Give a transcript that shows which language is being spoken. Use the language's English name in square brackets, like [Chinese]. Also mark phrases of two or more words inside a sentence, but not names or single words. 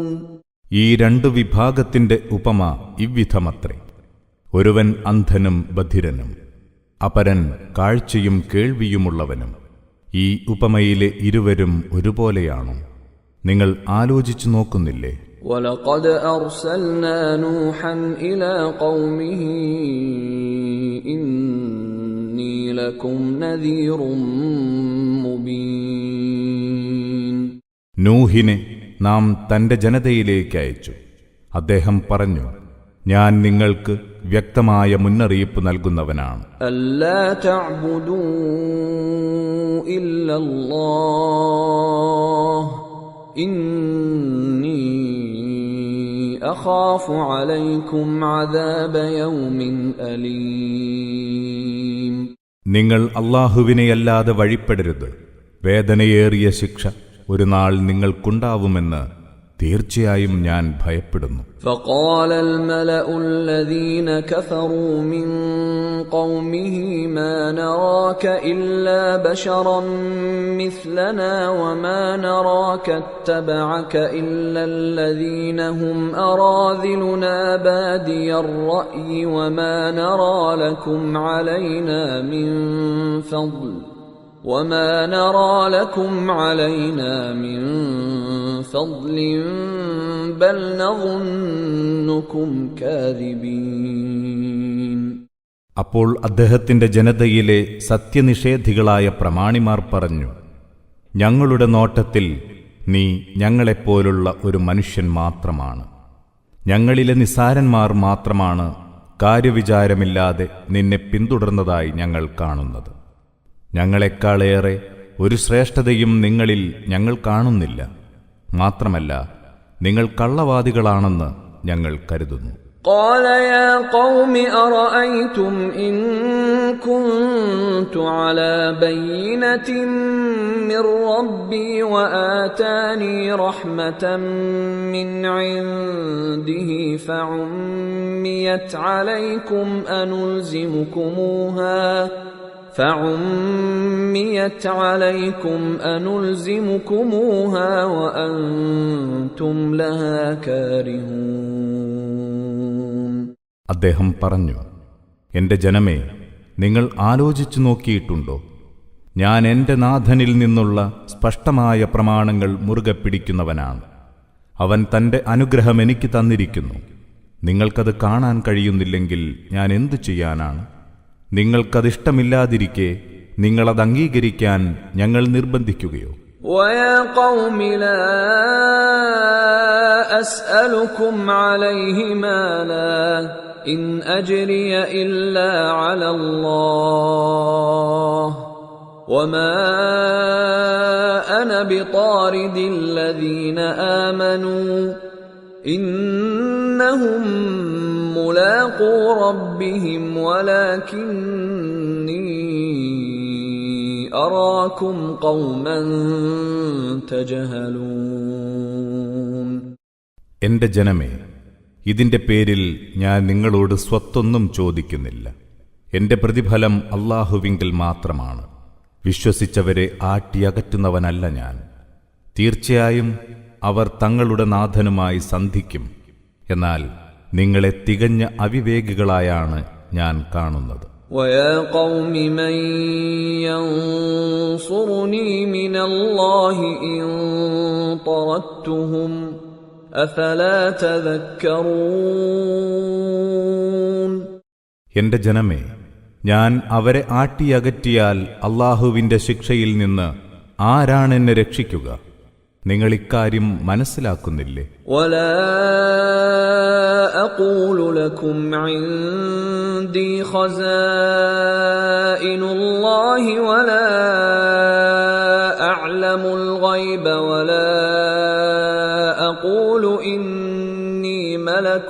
[Malayalam] ഈ രണ്ടു വിഭാഗത്തിന്റെ ഉപമ ഇவ்விധമത്രേ. ഒരുവൻ അന്ധനും ബധിരനും, അപരൻ കാഴ്ചയും കേൾവിയുമുള്ളവനും. ഈ ഉപമയിലെ ഇരുവരും ഒരുപോലെയാണോ? നിങ്ങൾ ആലോചിച്ചു നോക്കുന്നില്ലേ? [Arabic] وَلَقَدْ أَرْسَلْنَا نُوحًا إِلَى قَوْمِهِ إِنِّي لَكُمْ نَذِيرٌ مُبِينٌ. [Malayalam] നൂഹിനെ നാം തന്റെ ജനതയിലേക്ക് അയച്ചു. അദ്ദേഹം പറഞ്ഞു, ഞാൻ നിങ്ങൾക്ക് വ്യക്തമായ മുന്നറിയിപ്പ് നൽകുന്നവനാണ്. [Arabic] أَلَّا تَعْبُدُوا إِلَّا اللَّهَ إِنِّي أَخَافُ عَلَيْكُمْ عَذَابَ يَوْمٍ أَلِيمٍ. [Malayalam] നിങ്ങൾ അല്ലാഹുവിനെയല്ലാതെ വഴിപ്പെടരുത്. വേദനയേറിയ ശിക്ഷ ഒരു നാൾ നിങ്ങൾക്കുണ്ടാവുമെന്ന് തീർച്ചയായും ഞാൻ ഭയപ്പെടുന്നു. [Arabic] فقال الملأ الذين كفروا من قومه ما نراك إلا بشرا مثلنا وما نراك اتبعك إلا الذين هم أراذلنا بادي الرأي وما نرى لكم علينا من فضل بل نظنكم كاذبين. [Malayalam] അപ്പോൾ അദ്ദേഹത്തിന്റെ ജനതയിലെ സത്യനിഷേധികളായ പ്രമാണിമാർ പറഞ്ഞു, ഞങ്ങളുടെ നോട്ടത്തിൽ നീ ഞങ്ങളെപ്പോലുള്ള ഒരു മനുഷ്യൻ മാത്രമാണ്. ഞങ്ങളിലെ നിസ്സാരന്മാർ മാത്രമാണ് കാര്യവിചാരമില്ലാതെ നിന്നെ പിന്തുടർന്നതായി ഞങ്ങൾ കാണുന്നത്. ഞങ്ങളെക്കാളേറെ ഒരു ശ്രേഷ്ഠതയും നിങ്ങളിൽ ഞങ്ങൾ കാണുന്നില്ല. മാത്രമല്ല, നിങ്ങൾ കള്ളവാദികളാണെന്ന് ഞങ്ങൾ കരുതുന്നു. [Arabic] قال يا قوم أرأيتم إن كنت على بينة من ربي وآتاني رحمة من عنده فعميت عليكم أنلزمكموها وأنتم لها كارهون. [Malayalam] അദ്ദേഹം പറഞ്ഞു, എന്റെ ജനമേ, നിങ്ങൾ ആലോചിച്ചു നോക്കിയിട്ടുണ്ടോ? ഞാൻ എന്റെ നാഥനിൽ നിന്നുള്ള സ്പഷ്ടമായ പ്രമാണങ്ങൾ മുറുകെ പിടിക്കുന്നവനാണ്. അവൻ തന്റെ അനുഗ്രഹം എനിക്ക് തന്നിരിക്കുന്നു. നിങ്ങൾക്കത് കാണാൻ കഴിയുന്നില്ലെങ്കിൽ ഞാൻ എന്തു ചെയ്യാനാണ്? നിങ്ങൾക്കതിഷ്ടമില്ലാതിരിക്കെ നിങ്ങളത് അംഗീകരിക്കാൻ ഞങ്ങൾ നിർബന്ധിക്കുകയോ? [Arabic] وَيَا قَوْمِ لَا أَسْأَلُكُمْ عَلَيْهِ مَالًا إِنْ أَجْرِيَ إِلَّا عَلَى اللَّهِ وَمَا أَنَا بِطَارِدِ الَّذِينَ آمَنُوا إِنَّهُمْ مُلَاقُو رَبِّهِمْ وَلَكِنِّي أراكم قوما تجهلون. [Malayalam] എന്റെ ജനമേ, ഇതിന്റെ പേരിൽ ഞാൻ നിങ്ങളോട് സ്വത്തൊന്നും ചോദിക്കുന്നില്ല. എന്റെ പ്രതിഫലം അല്ലാഹുവിങ്കിൽ മാത്രമാണ്. വിശ്വസിച്ചവരെ ആട്ടിയകറ്റുന്നവനല്ല ഞാൻ. തീർച്ചയായും അവർ തങ്ങളുടെ നാഥനുമായി സന്ധിക്കും. എന്നാൽ നിങ്ങളെ തികഞ്ഞ അവിവേകികളായാണ് ഞാൻ കാണുന്നത്. [Arabic] وَيَا قَوْمِ مَنْ يَنْصُرُنِي مِنَ اللَّهِ إِنْ طَرَدتُّهُمْ أَفَلَا تَذَكَّرُونَ. [Malayalam] എന്റെ ജനമേ, ഞാൻ അവരെ ആട്ടിയകറ്റിയാൽ അല്ലാഹുവിന്റെ ശിക്ഷയിൽ നിന്ന് ആരാണെന്നെ രക്ഷിക്കുക? നിങ്ങൾ ഇക്കാര്യം മനസ്സിലാക്കുന്നില്ലേ? [Arabic] وَلَا أَقُولُ لَكُمْ عِنْدِي خَزَائِنُ اللَّهِ وَلَا أَعْلَمُ الْغَيْبَ وَلَا أَقُولُ إِنِّي مَلَكٌ